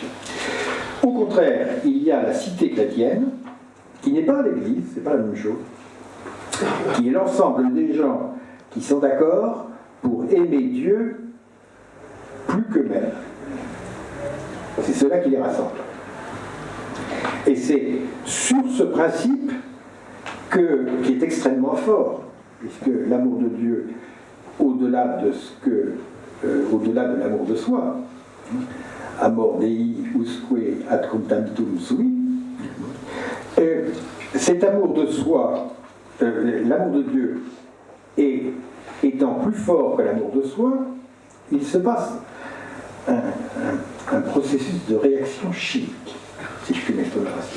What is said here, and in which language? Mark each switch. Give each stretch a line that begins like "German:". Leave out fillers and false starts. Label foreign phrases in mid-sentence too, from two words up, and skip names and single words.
French: Au contraire, il y a la cité chrétienne, qui n'est pas l'Église, c'est pas la même chose, qui est l'ensemble des gens qui sont d'accord pour aimer Dieu plus qu'eux-mêmes. C'est cela qui les rassemble. Et c'est sur ce principe qui est extrêmement fort, puisque l'amour de Dieu, au-delà de l'amour de soi,
Latin: amor Dei usque ad contamitum sui,
French: cet amour de soi, l'amour de Dieu étant plus fort que l'amour de soi, il se passe un processus de réaction chimique, si je puis m'exprimer ainsi.